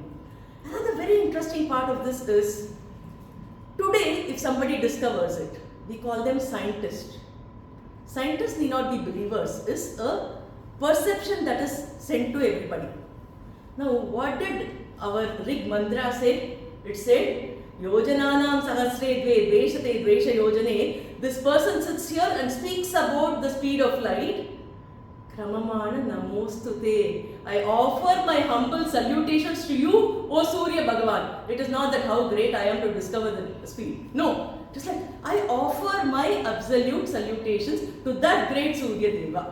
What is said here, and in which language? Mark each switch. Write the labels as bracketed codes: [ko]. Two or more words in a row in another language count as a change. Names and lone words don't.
[en] Another very interesting part of this is, today if somebody discovers it, we call them scientists. Scientists need not be believers, is a perception that is sent to everybody. Now, what did our Rig mantra say? It said, [sa] योजनानां सहस्रे द्वे द्वेशते द्वेश योजने. [en] This person sits here and speaks about the speed of light. [sa] क्रममाण नमोऽस्तुते. [en] I offer my humble salutations to you, O Surya Bhagawan. It is not that how great I am to discover the speed. No. Just like I offer my absolute salutations to that great Surya Deva.